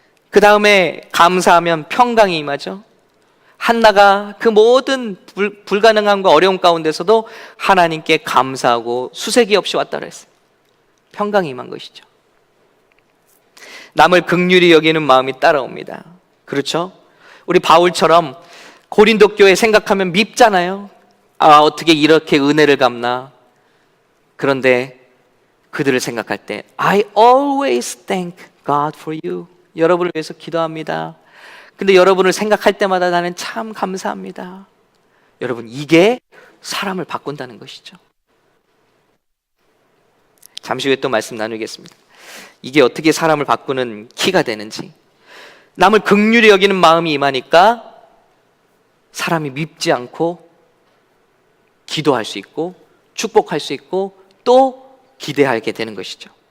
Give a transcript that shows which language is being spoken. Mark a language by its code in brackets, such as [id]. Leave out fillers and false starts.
[ko] 그 다음에 감사하면 평강이 임하죠. 한나가 그 모든 불가능함과 어려움 가운데서도 하나님께 감사하고 수색이 없이 왔다 그랬어요. 평강이 임한 것이죠. 남을 긍휼히 여기는 마음이 따라옵니다. 그렇죠? 우리 바울처럼 고린도 교회 생각하면 밉잖아요. 아, 어떻게 이렇게 은혜를 갚나. 그런데 그들을 생각할 때 [en] I always thank God for you. [ko] 여러분을 위해서 기도합니다. 근데 여러분을 생각할 때마다 나는 참 감사합니다. 여러분, 이게 사람을 바꾼다는 것이죠. 잠시 후에 또 말씀 나누겠습니다. 이게 어떻게 사람을 바꾸는 키가 되는지, 남을 긍휼히 여기는 마음이 임하니까 사람이 밉지 않고 기도할 수 있고 축복할 수 있고 또 기대하게 되는 것이죠.